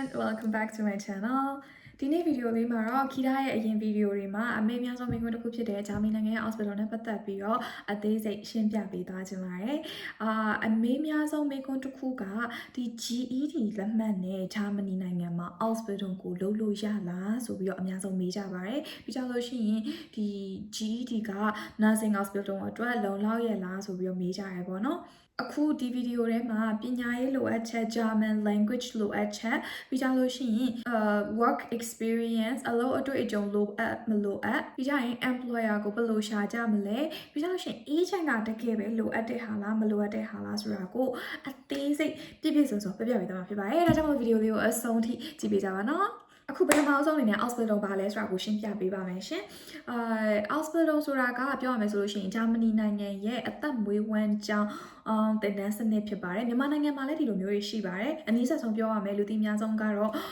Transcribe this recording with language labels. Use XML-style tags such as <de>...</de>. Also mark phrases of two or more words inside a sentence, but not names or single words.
<en>welcome back to my channel</en> <my>ဒီနေ့ဗီဒီယိုလေးမှာတော့ခီတာရဲ့အရင်ဗီဒီယိုတွေမှာအမေများဆုံးမိခွန်းတစ်ခုဖြစ်တဲ့ဂျာမနီနိုင်ငံရဲ့ hospital နဲ့ပတ်သက်ပြီးတော့အသေးစိတ်ရှင်းပြပေးသွားခြင်းပါတယ်အမေများဆုံးမိခွန်းတစ်ခုကဒီ GED လက်မှတ်နဲ့ဂျာမနီနိုင်ငံ မှာ hospital ကိုလုပ်လို့ရလားဆိုပြီးတော့အများဆုံးမေးကြပါတယ်ပြီးကြလို့ရှိရင်ဒီ GED က</my> <en>nursing hospital</en> <my>အတွက်လုံလောက်ရဲ့လားဆိုပြီးတော့မေးကြရပေါ့နော်အခုဒီဗီဒီယိုထဲမှာပညာ ရေးလိုအပ်ချက်</my> <en>German language</en> <my>လိုအပ်ချက်ပြီးကြလို့ရှိရင်</my> <en>work experience</en> <my>အလုပ်အတွေ့အကြုံလိုအပ်မလိုအပ်ပြီးကြရင် employer ကိုဘယ်လိုရှာကြ မလဲပြီးကြလို့ရှိရင် agent ကတကယ်ပဲလိုအပ်တဲ့ဟာလားမလိုအပ်တဲ့ဟာလားဆိုတာကိုအသေးစိတ်ပြည့်ပြည့်စုံစုံပြပြပေးသွားမှာဖြစ်ပါတယ်ဒါကြောင့်မို့ဗီဒီယိုလေးကိုအဆုံးထိကြည့်ပေးကြပါနော်အခုပထမဆုံးအနေနဲ့ hospital ဘာလဲဆိုတာကိုရှင်းပြပေးပါမယ်ရှင်hospital ဆိုတာကပြောရမယ်ဆိုလို့ရှိရင်ဂျာမနီနိုင်ငံရဲ့အသက်မွေးဝမ်းကြောင်းတင်တန်းစနစ်ဖြစ်ပါတယ်မြန်မာနိုင်ငံမှာလည်းဒီလိုမျိုးတွေရှိပါတယ်အနည်းဆက်ဆုံးပြောရမယ်လူသိများဆုံးကတော့</my>